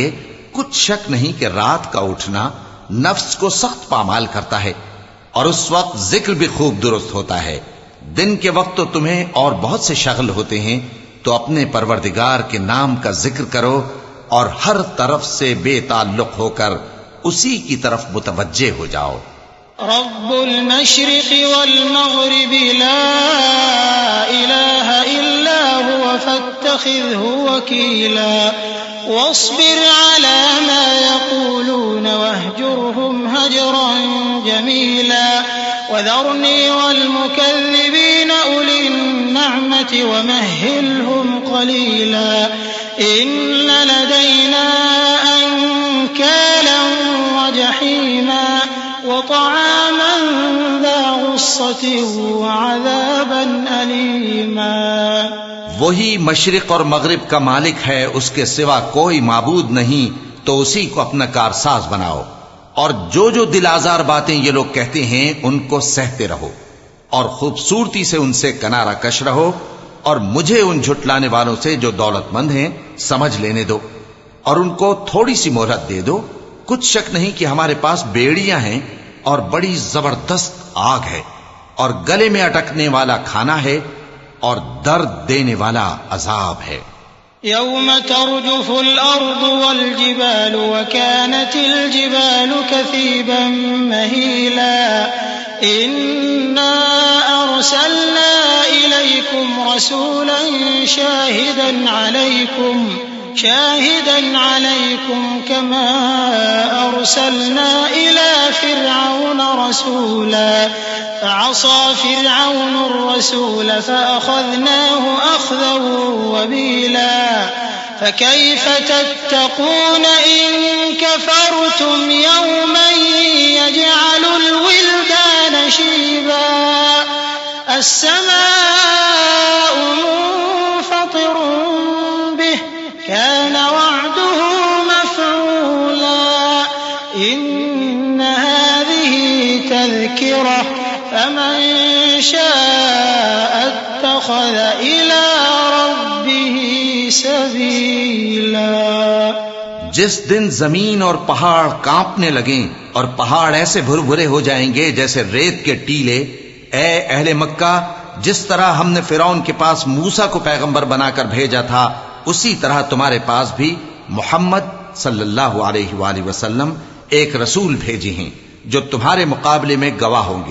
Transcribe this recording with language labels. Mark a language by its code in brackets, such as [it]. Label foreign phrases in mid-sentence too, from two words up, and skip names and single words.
[ur] کچھ شک نہیں کہ رات کا اٹھنا نفس کو سخت پامال کرتا ہے اور اس وقت ذکر بھی خوب درست ہوتا ہے. دن کے وقت تو تمہیں اور بہت سے شغل ہوتے ہیں، تو اپنے پروردگار کے نام کا ذکر کرو اور ہر طرف سے بے تعلق ہو کر اسی کی طرف متوجہ ہو جاؤ. [ar] رب المشرق والمغرب لا إله إلا هو فاتخذه وكيلا واصبر على ما يقولون واهجرهم هجرا جميلا وذرني والمكذبين أولي النعمة ومهلهم قليلا إن لدينا أنكالا وجحيما وطعاما ذا غصة وعذابا أليما. [ur] وہی مشرق اور مغرب کا مالک ہے، اس کے سوا کوئی معبود نہیں، تو اسی کو اپنا کارساز بناؤ. اور جو دل آزار باتیں یہ لوگ کہتے ہیں ان کو سہتے رہو اور خوبصورتی سے ان سے کنارہ کش رہو، اور مجھے ان جھٹلانے والوں سے جو دولت مند ہیں سمجھ لینے دو اور ان کو تھوڑی سی مہلت دے دو. کچھ شک نہیں کہ ہمارے پاس بیڑیاں ہیں اور بڑی زبردست آگ ہے اور گلے میں اٹکنے والا کھانا ہے اور درد دینے والا عذاب ہے. [ar] يوم ترجف الأرض والجبال وكانت الجبال كثيبا مهيلا إنا أرسلنا إليكم رسولا شاهدا عليكم كما أرسلنا إلى فرعون رسولا فعصى فرعون الرسول فأخذناه أخذا وبيلا فكيف تتقون إن كفرتم يوما يجعل الولدان شيبا السماء منفطر به كان وعده مفعولا إن هذه تذكرة فمن شاء اتخذ إلى ربه سبيلا. [ur] جس دن زمین اور پہاڑ کانپنے لگیں اور پہاڑ ایسے بھربھرے ہو جائیں گے جیسے ریت کے ٹیلے، اے اہل مکہ، جس طرح ہم نے فرعون کے پاس موسیٰ کو پیغمبر بنا کر بھیجا تھا، اسی طرح تمہارے پاس بھی محمد [ar] صلى الله عليه وسلم [ur] ایک رسول بھیجے ہیں جو تمہارے مقابلے میں گواہ ہوں گے.